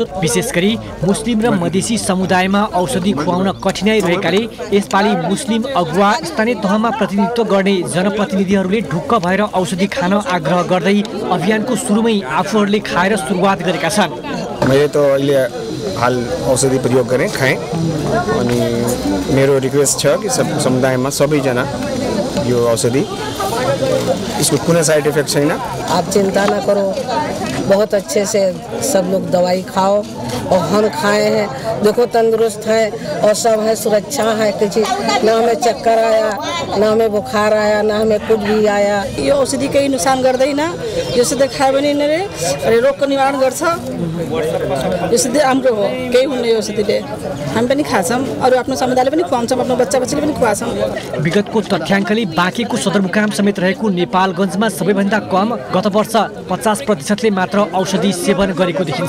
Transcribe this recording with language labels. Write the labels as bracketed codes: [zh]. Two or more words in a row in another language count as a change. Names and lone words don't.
[ne] विशेष गरी मुस्लिम र मधेसी समुदायमा औषधि खुवाउन कठिनाइ रहेकाले यसपालि मुस्लिम अगुवा स्थानीय तहमा प्रतिनिधित्व गर्ने जनप्रतिनिधिहरूले ढुक्क भएर औषधि खान आग्रह गर्दै अभियानको सुरुमै आफूहरूले खाएर सुरुवात गरेका छन्। मैले त अहिले हाल औषधि प्रयोग गरेँ, खाएँ, अनि मेरो रिक्वेस्ट छ कि सब समुदायमा सबैजना यो औषधि इसको कुनै [en] side effect [ne] छैन। [hi] आप चिंता ना करो, बहुत अच्छे से सब लोग दवाई खाओ और हम खाए हैं, देखो तंदुरुस्त है और सब है, सुरक्षा है, किसी ना हमें चक्कर आया, ना हमें बुखार आया, ना हमें कुछ भी आया। [ne] यो औषधि केही नुकसान गर्दैन, यसले खायो भने नि रोगको निवारण गर्छ। यसले राम्रो हो, केही हुन्न यो औषधिले। हामी पनि खान्छौँ, अरू आफ्नो समुदायले पनि खुवाउँछौँ, आफ्नो बच्चा-बच्चीले पनि खुवाउँछौँ। विगतको तथ्याङ्कले बाँकीको सदरमुकाम समेत रहेको नेपालगञ्जमा सबैभन्दा कम गत वर्ष 50% मात्र औषधि सेवन गरेको देखिन्छ।